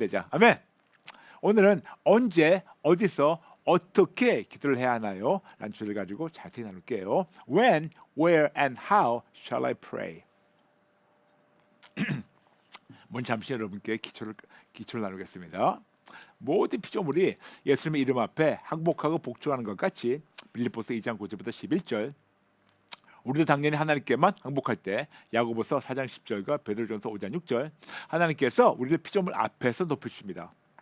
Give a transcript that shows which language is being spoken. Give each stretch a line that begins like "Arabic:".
Korean: 아멘. 오늘은 언제, 어디서, 어떻게 기도를 해야 하나요? 라는 주제를 가지고 자세히 나눌게요.
English: When, where, and how shall I pray?
Korean: 먼저 잠시 여러분께 기초를 나누겠습니다. 모든 피조물이 예수님의 이름 앞에 항복하고 복종하는 것 같이 빌립보서 2장 9절부터 11절, 우리도 당연히 하나님께만 항복할 때 야고보서 4장 10절과 베드로전서 5장 6절, 하나님께서 우리를 피조물 앞에서 높여주십니다.